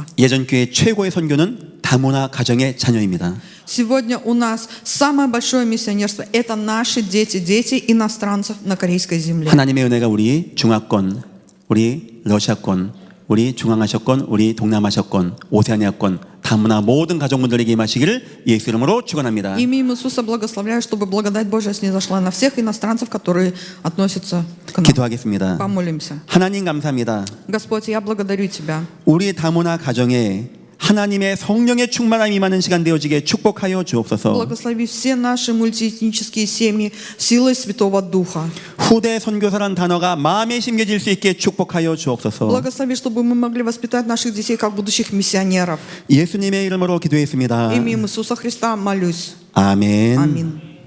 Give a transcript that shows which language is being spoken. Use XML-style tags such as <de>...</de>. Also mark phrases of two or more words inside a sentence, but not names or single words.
<ko>예전 교회 최고의 선교는 다문화 가정의 자녀입니다.</ko> <ru>Сегодня у нас самое большое миссионерство – это наши дети, дети иностранцев на корейской земле.</ru> <ko>하나님의 은혜가 우리 중화권, 우리 러시아권, 우리 중앙아시아권, 우리 동남아시아권, 오세아니아권, 다문화 모든 가정분들에게 임하시기를 예수 이름으로 축원합니다.</ko> <ru>Именем Иисуса благословляю, чтобы благодать Божия снизошла на всех иностранцев, которые относятся к нам.</ru> <ko>기도하겠습니다.</ko> <ru>Помолимся.</ru> <ko>하나님 감사합니다.</ko> <ru>Господь, я благодарю Тебя.</ru> <ko>우리 다문화 가정에 하나님의 성령의 충만함이 임하는 시간 되어지게 축복하여 주옵소서.</ko> <ru>Благослови все наши мультиэтнические семьи силой Святого Духа.</ru> <ko>후대 선교사란 단어가 마음에 심겨질 수 있게 축복하여 주옵소서.</ko> <ru>Благослови, чтобы мы могли воспитать наших детей как будущих миссионеров.</ru> <ko>예수님의 이름으로 기도했습니다.</ko> <ru>Именем Иисуса Христа молюсь.</ru> <ko>아멘.</ko> <ru>Аминь.</ru>